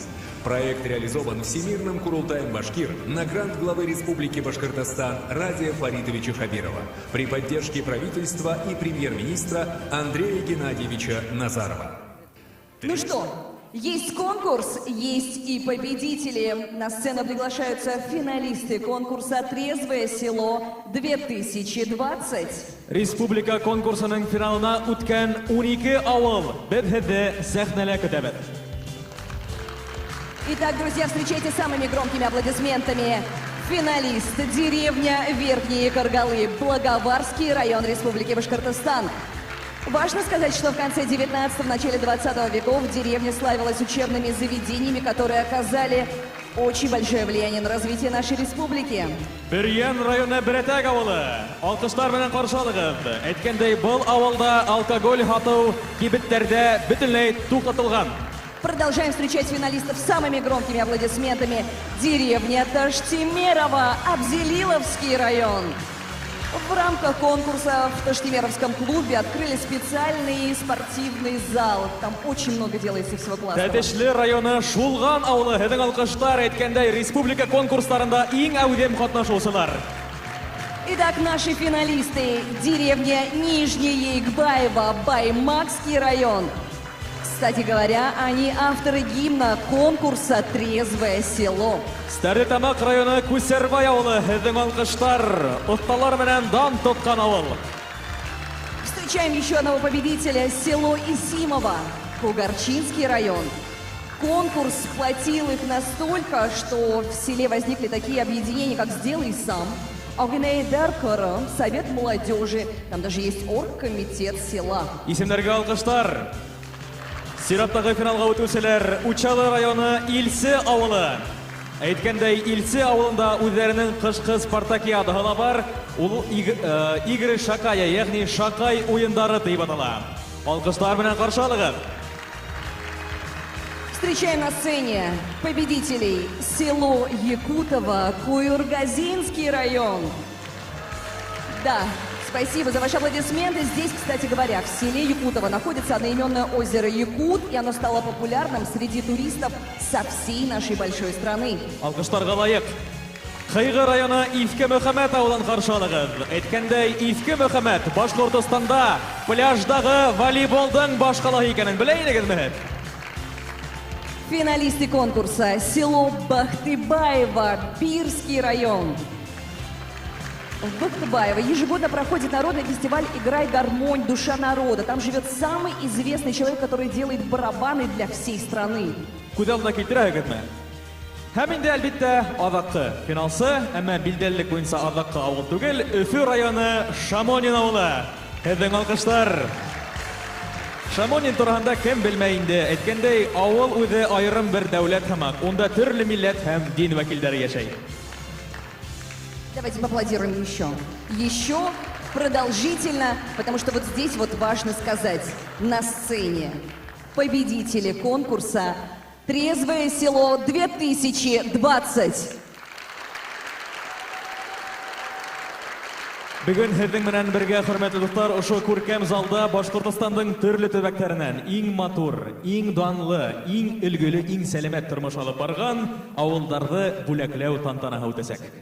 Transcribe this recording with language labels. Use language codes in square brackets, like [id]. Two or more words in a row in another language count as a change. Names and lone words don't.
[ru] Проект реализован Всемирным Курултаем Башкир на грант главы Республики Башкортостан Радия Фаритовича Хабирова при поддержке правительства и премьер-министра Андрея Геннадьевича Назарова. Ну что? Есть конкурс, есть и победители. На сцену приглашаются финалисты конкурса «Трезвое село 2020». [ba] Республика конкурсының финалына үткән 12 авыл беҙҙе сәхнәлә көтәбеҙ. [ru] Итак, друзья, встречайте самыми громкими аплодисментами финалист деревня Верхние Каргалы, Благоварский район Республики Башкортостан. Важно сказать, что в конце 19-го, начале 20 веков деревня славилась учебными заведениями, которые оказали очень большое влияние на развитие нашей республики. [ba] Бирген районы Бретәк авылы. Алкыштар менән каршы алыгыз. Әйткәндәй, был авылда алкоголь һату кибеттәрдә бөтенләй туктатылган. [ru] Продолжаем встречать финалистов самыми громкими аплодисментами. Деревня Таштимерово, Абзелиловский район. В рамках конкурса в Таштимеровском клубе открыли специальный спортивный зал. Там очень много делается всего классного. [ba] Тәтешле районы Шулган авылы. Һеҙҙең алҡыштар әйткәндәй, республика конкурстарында иң әүҙем ҡатнашыусылар. [ru] Итак, наши финалисты. Деревня Нижняя Игбаева, Баймакский район. Кстати говоря, они авторы гимна конкурса «Трезвое село». [ba] Стәрлетамак районы Күсәрбай авылы, һеҙҙең алҡыштар, оҫталар менән дан тотҡан авыл. [ru] Встречаем еще одного победителя. Село Исимово, Кугарчинский район. Конкурс сплотил их настолько, что в селе возникли такие объединения, как «Сделай сам», Агнейдар Кара, Совет молодежи. Там даже есть оргкомитет села. [ba] Исемдәргә алҡыштар. Сираттағы финалға үтеүселәр Учалы районы Илсе авылы. Әйткәндәй, Илсе авылында үҙҙәренең ҡышҡы спартакиадаһы ла бар. Ул игры шакая, ягъни шакай уйындары тип атала. Алҡыштар менән ҡаршы алығыҙ. [ru] Встречаем на сцене победителей. Село Якутово, Куюргазинский район. Да, спасибо за ваши аплодисменты. Здесь, кстати говоря, в селе Якутово находится одноименное озеро Якут, и оно стало популярным среди туристов со всей нашей большой страны. [ba] Алҡыштарға лайыҡ. Ҡыйғы районы Ифке Мөхәмәт ауылын ҡаршы алығыҙ. Әйткәндәй, Ифке Мөхәмәт Башҡортостанда пляждағы волейболдың башҡалаһы икәнен белә инегеҙме һеҙ? [ru] Финалисты конкурса. Село Бахтыбаево, Бирский район. В Бахтыбаево ежегодно проходит народный фестиваль «Играй гармонь, душа народа». Там живет самый известный человек, который делает барабаны для всей страны. [ba] Күҙ алдына килтерәһегеҙме? Һәм инде, әлбиттә, аҙаҡҡы финалсы, әммә билдәлелек буйынса аҙаҡҡы ауыл түгел, Өфө районы Шамонин ауылы. Һеҙҙең алҡыштар. Шамонин тураһында кем белмәй инде. Әйткәндәй, ауыл үҙе айырым бер дәүләт һымаҡ. Унда төрлө милләт һәм дин вәкилдәре йәшәй. [ru] Давайте поаплодируем еще. Еще продолжительно, потому что вот здесь вот важно сказать. На сцене победители конкурса «Трезвое село 2020». [ba] Бөгөн һеҙҙең менән бергә, хөрмәтле дуҫтар, ошо күркәм залда Башҡортостандың төрлө төбәктәренән иң матур, иң данлы, иң өлгөлө, иң сәләмәт тормош алып барған ауылдарҙы бүләкләү тантанаһы үтәсәк.